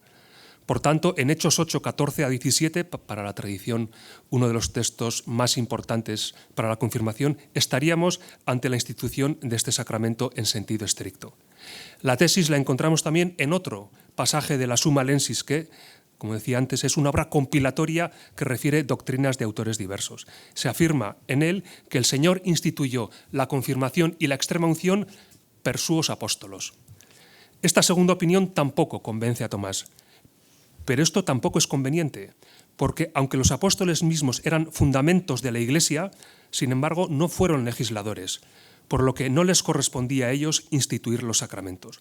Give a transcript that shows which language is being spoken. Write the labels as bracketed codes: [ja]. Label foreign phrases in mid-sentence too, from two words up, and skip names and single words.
[es] Por tanto, en Hechos 8, 14 a 17, para la tradición, uno de los textos más importantes para la confirmación, estaríamos ante la institución de este sacramento en sentido estricto. La tesis la encontramos también en otro pasaje de la Summa Lensis, que, como decía antes, es una obra compilatoria que refiere doctrinas de autores diversos. Se afirma en él que el Señor instituyó la confirmación y la extrema unción [la] per suos apóstolos. [es] Esta segunda opinión tampoco convence a Tomás. Pero esto tampoco es conveniente, porque aunque los apóstoles mismos eran fundamentos de la Iglesia, sin embargo no fueron legisladores, por lo que no les correspondía a ellos instituir los sacramentos.